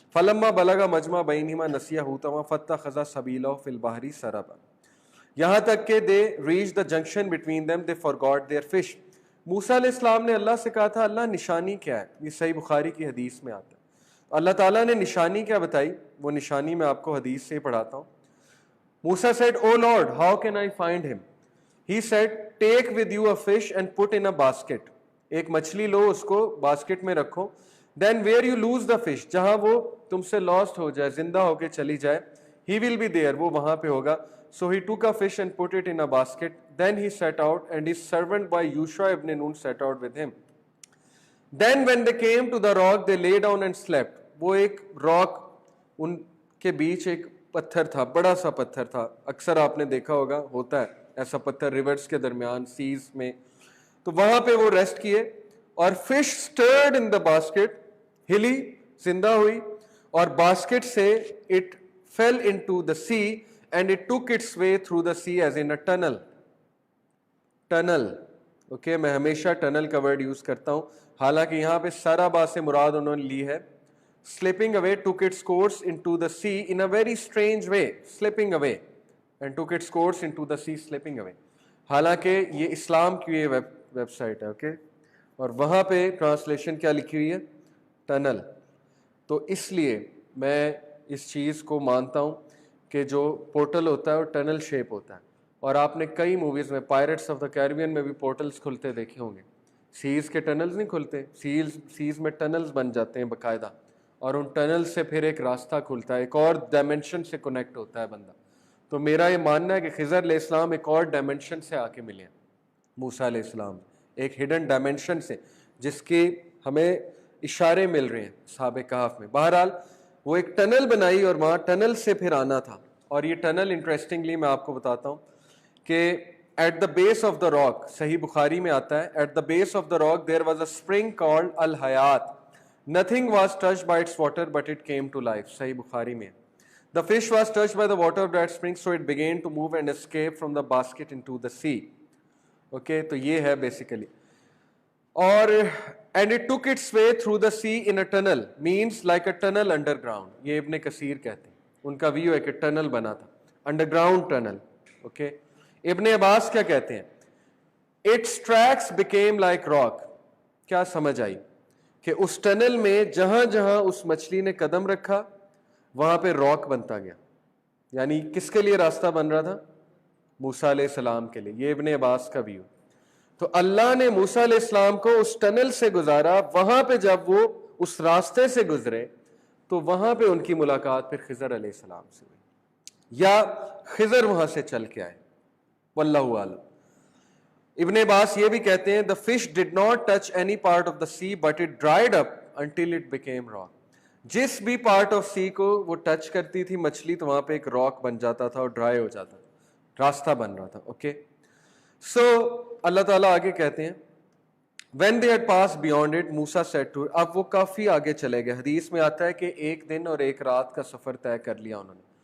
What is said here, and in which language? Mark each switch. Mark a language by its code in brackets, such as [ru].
[ar] فلما بلغ مجمع بینہما نسیا حوتہما فاتخذ سبیلہ فی البحر سربا, [ur] یہاں تک کہ [en] They reach the junction between them, they forgot their fish. [ur] موسیٰ علیہ السلام نے اللہ سے کہا تھا اللہ نشانی کیا ہے؟ یہ صحیح بخاری کی حدیث میں آتا ہے. اللہ تعالیٰ نے نشانی کیا بتائی, وہ نشانی میں آپ کو حدیث سے پڑھاتا ہوں. [en] Musa said, O Lord, how can I find him? He said, take with you a fish and put in a basket. [ur] ایک مچھلی لو, اس کو باسکٹ میں رکھو. [en] Then where you lose the fish, [ur] جہاں وہ تم سے لاسٹ ہو جائے, زندہ ہو کے چلی جائے, [en] he will be there, [ur] وہ وہاں پہ ہوگا. [en] So he took a fish and put it in a basket. Then he set out, and his servant by Yushua ibn Nun set out with him. Then when they came to the rock, they lay down and slept. [ur] وہ ایک rock, ان کے بیچ ایک پتھر تھا, بڑا سا پتھر تھا, اکثر آپ نے دیکھا ہوگا, ہوتا ہے ایسا پتھر ریورس کے درمیان سیز میں. تو وہاں پہ وہ ریسٹ کیے اور fish [en] stirred in the basket, [ur] ہلی, زندہ ہوئی, اور باسکٹ سے [en] it fell into the sea and it took its way through the sea as in a tunnel. [ur] Tunnel, okay, میں ہمیشہ ٹنل کا ورڈ یوز کرتا ہوں, حالانکہ یہاں پہ سرابا سے مراد انہوں نے لی ہے. [en] slipping away took its course into the sea in a very strange way. slipping away and took its course into the sea, slipping away. [ur] حالانکہ یہ اسلام کی یہ ویب سائٹ ہے, اوکے, اور وہاں پہ ٹرانسلیشن کیا لکھی ہوئی ہے, ٹنل. تو اس لیے میں اس چیز کو مانتا ہوں کہ جو پورٹل ہوتا ہے وہ ٹنل شیپ ہوتا ہے. اور آپ نے کئی موویز میں, پائرٹس آف دا کیریبین میں بھی پورٹلز کھلتے دیکھے ہوں گے. سیز کے ٹنلز نہیں کھلتے, سیز میں ٹنلز بن جاتے ہیں باقاعدہ, اور ان ٹنل سے پھر ایک راستہ کھلتا ہے, ایک اور ڈائمنشن سے کنیکٹ ہوتا ہے بندہ. تو میرا یہ ماننا ہے کہ خضر علیہ السلام ایک اور ڈائمنشن سے آ کے ملے ہیں موسیٰ علیہ السلام, ایک ہڈن ڈائمنشن سے جس کی ہمیں اشارے مل رہے ہیں اصحاب کہف میں. بہرحال وہ ایک ٹنل بنائی اور وہاں ٹنل سے پھر آنا تھا. اور یہ ٹنل انٹرسٹنگلی میں آپ کو بتاتا ہوں کہ [en] at the base of the rock, [ur] صحیح بخاری میں آتا ہے, [en] At the base of the rock there was a spring called الحیات, nothing was touched by its water but it came to life. [ur] صحیح بخاری میں. [en] The fish was touched by the water of that spring, so it began to move and escape from the basket into the sea. [ur] Okay, تو یہ ہے basically. [en] اور and it took its way through the sea in a tunnel, means like a tunnel underground. [ur] یہ ابن کثیر کہتے ہیں, ان کا ویو ہے کہ ٹنل بنا تھا, [en] underground tunnel. Okay, [ur] ابن عباس کیا کہتے ہیں, [en] its tracks became like rock. [ur] کیا سمجھ آئی کہ اس ٹنل میں جہاں جہاں اس مچھلی نے قدم رکھا وہاں پہ راک بنتا گیا. یعنی کس کے لیے راستہ بن رہا تھا, موسیٰ علیہ السلام کے لیے. یہ ابن عباس کا ویو. تو اللہ نے موسیٰ علیہ السلام کو اس ٹنل سے گزارا, وہاں پہ جب وہ اس راستے سے گزرے تو وہاں پہ ان کی ملاقات پھر خضر علیہ السلام سے ہوئی, یا خضر وہاں سے چل کے آئے, واللہ اعلم. ابن عباس یہ بھی کہتے ہیں [en] the fish did not touch any part of the sea but it dried up until it became rock. [ur] جس بھی پارٹ آف سی کو وہ ٹچ کرتی تھی مچھلی تو وہاں پہ ایک راک بن جاتا تھا اور ڈرائی ہو جاتا تھا, راستہ بن رہا تھا. اوکے, سو اللہ تعالیٰ آگے کہتے ہیں [en] when they had passed beyond it Musa said to, [ur] اب وہ کافی آگے چلے گئے. حدیث میں آتا ہے کہ ایک دن اور ایک رات کا سفر طے کر لیا انہوں نے.